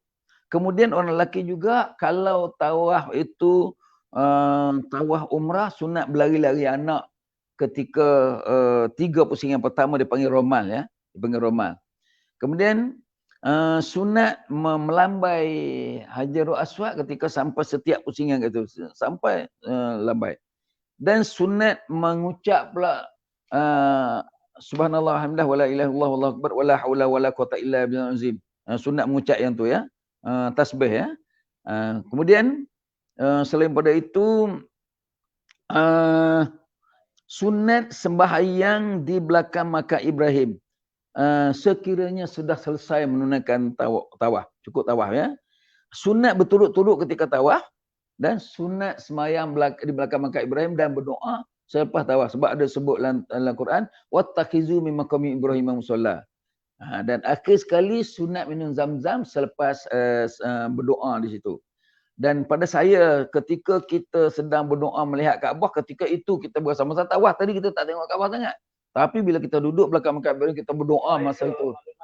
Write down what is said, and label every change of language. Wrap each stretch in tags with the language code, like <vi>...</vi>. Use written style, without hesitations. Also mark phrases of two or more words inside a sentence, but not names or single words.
<ms>Kemudian orang lelaki juga kalau tawaf itu tawaf umrah, sunat berlari-lari anak ketika 3 pusingan pertama dipanggil romal ya. Dipanggil romal. Kemudian sunat melambai Hajarul Aswad ketika sampai setiap pusingan itu sampai lambai. Dan sunat mengucap pula</ms> <ar>سبحان الله الحمد لله ولا إله إلا الله والله أكبر ولا حول ولا قوة إلا بالله العظيم.</ar> <ms>Sunat mengucap yang tu ya. Tasbih ya. Kemudian selain pada itu sunat sembahyang di belakang makam Ibrahim. Sekiranya sudah selesai menunaikan tawaf, cukup tawaf ya. Sunat berturut-turut ketika tawaf dan sunat semayang di belakang makam Ibrahim dan berdoa selepas tawaf. Sebab ada sebut dalam Quran,</ms> <ar>واتخذوا من مقام إبراهيم مصلى.</ar> <ms>Dan akhir sekali sunat minum zam-zam selepas berdoa di situ. Dan pada saya ketika kita sedang berdoa melihat Kaabah, ketika itu kita bersama-sama tawaf. Tadi kita tak tengok Kaabah sangat. Tapi bila kita duduk belakang makam Ibrahim, kita berdoa masa itu.</ms>